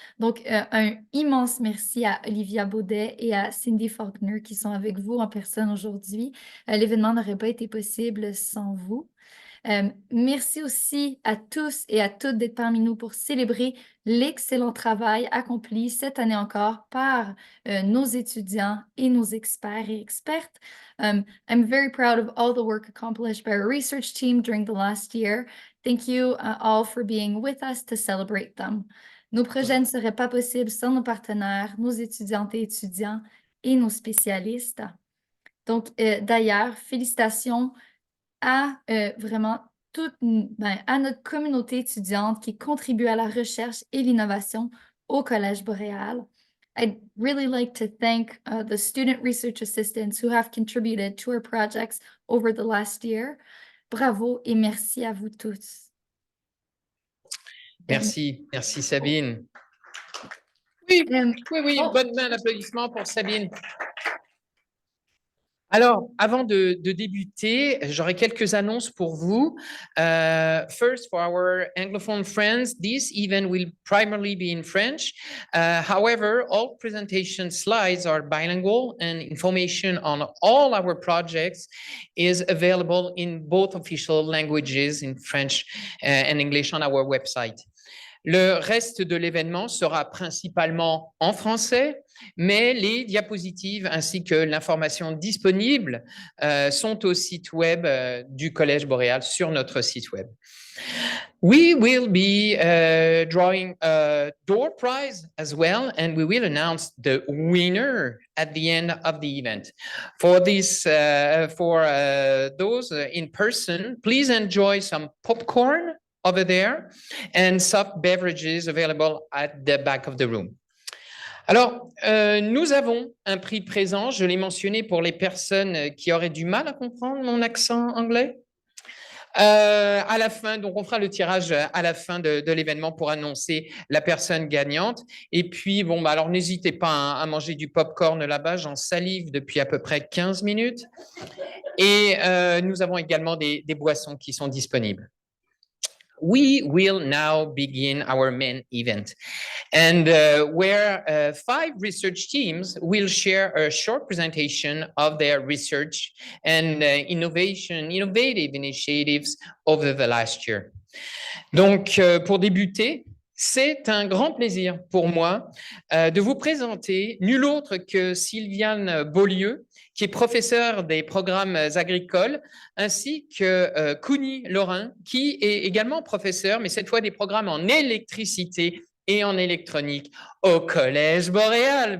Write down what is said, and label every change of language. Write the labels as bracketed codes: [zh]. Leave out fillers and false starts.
[fr] Donc, un immense merci à Olivia Baudet et à Cindy Faulkner qui sont avec vous en personne aujourd'hui. L'événement n'aurait pas été possible sans vous. Merci aussi à tous et à toutes d'être parmi nous pour célébrer l'excellent travail accompli cette année encore par nos étudiants et nos experts et expertes. [en] I'm very proud of all the work accomplished by our research team during the last year. Thank you all for being with us to celebrate them. [fr] Nos projets ne seraient pas possibles sans nos partenaires, nos étudiantes et étudiants et nos spécialistes. Donc, d'ailleurs, félicitations à vraiment à notre communauté étudiante qui contribue à la recherche et l'innovation au Collège Boréal. [en] I'd really like to thank the student research assistants who have contributed to our projects over the last year. [fr] Bravo et merci à vous tous. Merci Sabine. Oui, bonne main d'applaudissement pour Sabine. Alors, avant de débuter, j'aurai quelques annonces pour vous. [en] First, for our Anglophone friends, this event will primarily be in French. However, all presentation slides are bilingual and information on all our projects is available in both official languages, in French and English, on our website. [fr] Le reste de l'événement sera principalement en français, mais les diapositives ainsi que l'information disponible sont au site web du Collège Boréal, sur notre site web. [en] We will be drawing a door prize as well, and we will announce the winner at the end of the event. For this, for those in person, please enjoy some popcorn over there and soft beverages available at the back of the room. [fr] Alors, nous avons un prix présent, je l'ai mentionné pour les personnes qui auraient du mal à comprendre mon accent anglais. À la fin, donc on fera le tirage à la fin de l'événement pour annoncer la personne gagnante. Et puis, bon, bah alors n'hésitez pas à manger du popcorn là-bas, j'en salive depuis à peu près 15 minutes. Et nous avons également des boissons qui sont disponibles. [en] We will now begin our main event, and where 5 research teams will share a short presentation of their research and innovative initiatives over the last year. [fr] Donc, pour débuter, c'est un grand plaisir pour moi de vous présenter nul autre que Sylviane Beaulieu, qui est professeure des programmes agricoles, ainsi que Kouni Laurin, qui est également professeur, mais cette fois des programmes en électricité et en électronique au Collège Boréal.